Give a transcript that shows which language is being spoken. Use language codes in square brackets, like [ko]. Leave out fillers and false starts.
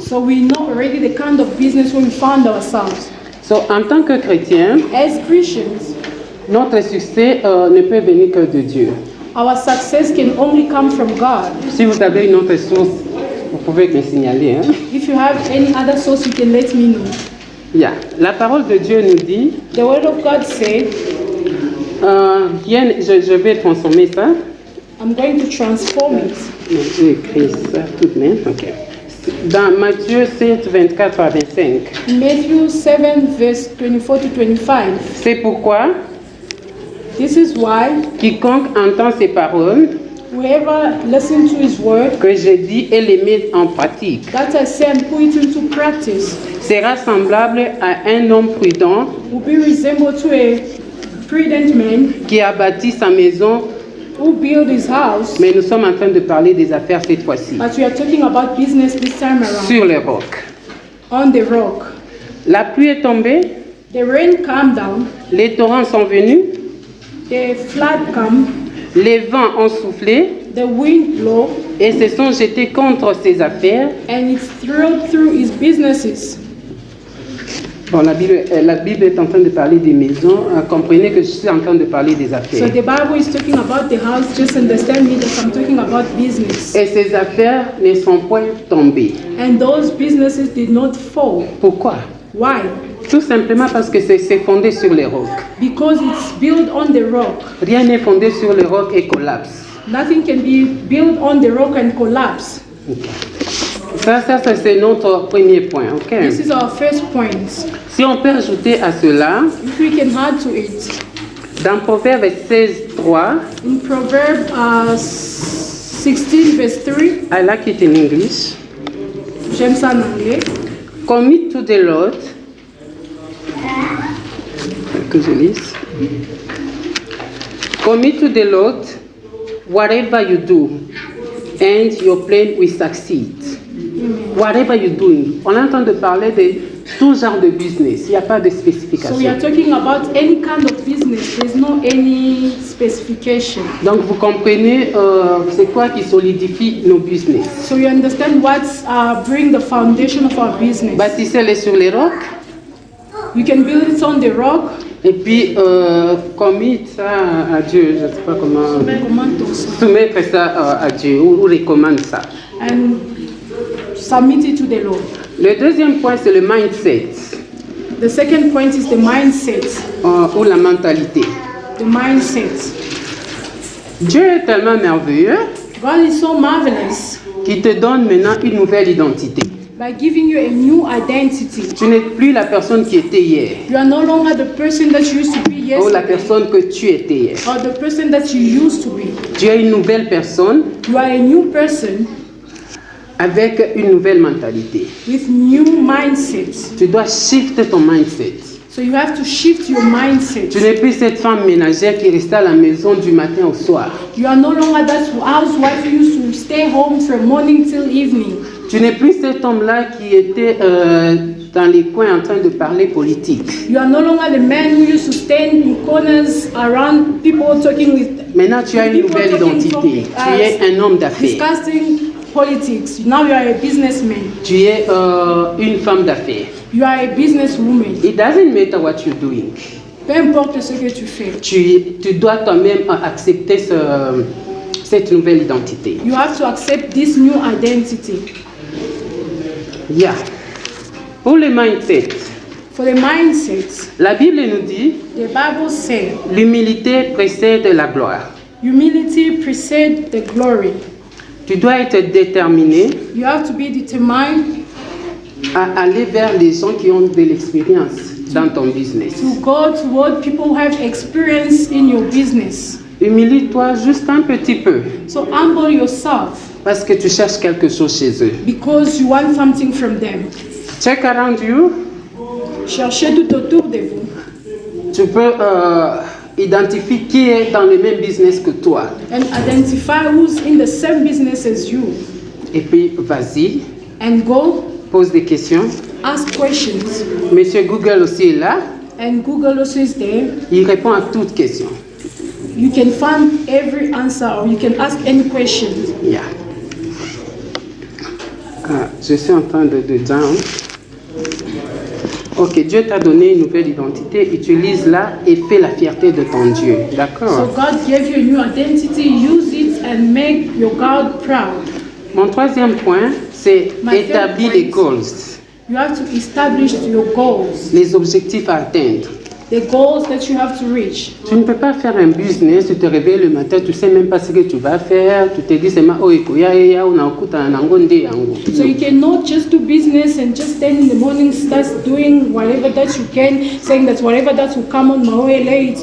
[en] So we know already the kind of business where we found ourselves. [fr] So, en tant que chrétien, [en] As Christians, [fr] notre succès ne peut venir que de Dieu. [en] our success can only come from God. [fr] Si vous avez une autre source, vous pouvez me signaler. Hein? [en] If you have any other source, you can let me know. Yeah. [fr] La parole de Dieu nous dit, [en] The word of God said, [fr] je vais transformer ça. [en] I'm going to transform it. [fr] J'ai écrit ça tout de même. Ok. Dans Matthieu 7, 24 à 25. [en] Matthew 7, verse 24 to 25. [fr] C'est pourquoi [en] This is why [fr] quiconque entend ces paroles [en] whoever listens to his word, [fr] que je dis et les met en pratique [en] that I say and put it into practice, [fr] sera semblable à un homme prudent [en] will be resembled to a prudent man [fr] qui a bâti sa maison. [en] who built his house. [fr] Mais nous sommes en train de parler des affaires cette fois-ci. [en] But we are talking about business this time around. [fr] Sur les rocs. [en] On the rock. [fr] La pluie est tombée, [en] The rain calmed down, [fr] les torrents sont venus, [en] the flood come, [fr] les vents ont soufflé [en] the wind blow, [fr] et se sont jetés contre ses affaires. [en] and it through his businesses. [fr] Bon, la Bible est en train de parler des maisons. Comprenez que je suis en train de parler des [en] So [fr] affaires. [en] the Bible is talking about the house. Just understand me that I'm talking about business. [fr] Et ces affaires ne sont point tombées. [en] And those businesses did not fall. [fr] Pourquoi? [en] Why? [fr] Tout simplement parce que c'est fondé sur les rocs. [en] Because it's built on the rock. [fr] Rien n'est fondé sur les rocs et collapse. [en] Nothing can be built on the rock and collapse. Okay. [fr] Ça c'est notre premier point. [en] Okay. This is our first point. [fr] Si on peut ajouter à cela, [en] If we can add to it, [fr] dans Proverbe 16, 3, [en] in Proverbs 16 verse 3, I like it in English. [fr] j'aime ça en anglais. [en] Commit to the Lord. [fr] Que je lise. [en] Commit to the Lord whatever you do, and your plan will succeed. Whatever you're doing. [fr] On est en train de parler de tout genre de business. Il n'y a pas de spécification. [en] So we are talking about any kind of business. There's no any specification. [fr] Donc vous comprenez c'est quoi qui solidifie nos business. [en] So you understand what's bring the foundation of our business. [fr] Bâtissez-les sur les rocs. [en] You can build it on the rock. [fr] Et puis commit ça à Dieu. Je ne sais pas comment. Soumettre ça à Dieu ou recommande ça. [en] And submit it to the Lord. [fr] Le deuxième point, c'est le mindset. [en] The second point is the mindset. [fr] Ou la mentalité. [en] The mindset. [fr] Dieu est tellement merveilleux [en] God is so marvelous [fr] qu'il te donne maintenant une nouvelle identité. [en] by giving you a new identity. [fr] Tu n'es plus la personne qui était hier. [en] You are no longer the person that you used to be [fr] Ou la [en] yesterday [fr] personne que tu étais hier. [en] or the person that you used to be. [fr] Tu es une nouvelle personne [en] You are a new person [fr] avec une nouvelle mentalité. [en] with new mindset. [fr] Tu dois shifter ton mindset. [en] So you have to shift your mindset. [fr] Tu n'es plus cette femme ménagère qui restait à la maison du matin au soir. [en] You are no longer that housewife who used to stay home from morning till evening. [fr] Tu n'es plus cet homme-là qui était dans les coins en train de parler politique. [en] You are no longer the man who used to stand in corners around people talking with [fr] Maintenant, tu as une nouvelle identité. Tu es un homme d'affaires. [en] discussing politics. Now you are a businessman. [fr] Tu es une femme d'affaires. [en] You are a businesswoman. It doesn't matter what you're doing. [fr] Peu importe ce que tu fais. Tu dois toi-même accepter cette nouvelle identité. [en] You have to accept this new identity. [fr] Yeah. Pour le mindset, [en] For the mindset, [fr] la Bible nous dit [en] the Bible says, [fr] l'humilité précède la gloire. [en] humility precedes the glory. [fr] Tu dois être déterminé [en] You have to be determined [fr] à aller vers les gens qui ont de l'expérience dans ton business. [en] to go toward people who have experience in your business. [fr] Humilie-toi juste un petit peu [en] So humble yourself [fr] parce que tu cherches quelque chose chez eux. [en] because you want something from them. Check around you. [fr] Cherchez tout autour de vous Tu peux identifier qui est dans le même business que toi. [en] and identify who's in the same business as you. [fr] Et puis, vas-y, [en] And go [fr] pose des questions. [en] ask questions. [fr] Monsieur Google aussi est là. [en] And Google also is there. [fr] Il répond à toutes questions. [en] You can find every answer or you can ask any question. Yeah. [fr] Je suis en train de down. Ok, Dieu t'a donné une nouvelle identité. Utilise-la et fais la fierté de ton Dieu. [en] So [fr] D'accord? [en] God gave you a new identity. Use it and make your God proud. [fr] Mon troisième point, c'est [en] My [fr] établir [en] third [fr] les [en] point. goals, You have to establish your goals, [fr] les objectifs à atteindre. [en] the goals that you have to reach. [fr] Tu ne peux pas faire un business, tu te réveilles le matin, tu ne sais même pas ce que tu vas faire, tu te dis seulement, oh, [sw] ya, unakuta nango nde yango. [en] So you cannot just do business and just stand in the morning, start doing whatever that you can, saying that whatever that will come on my way late.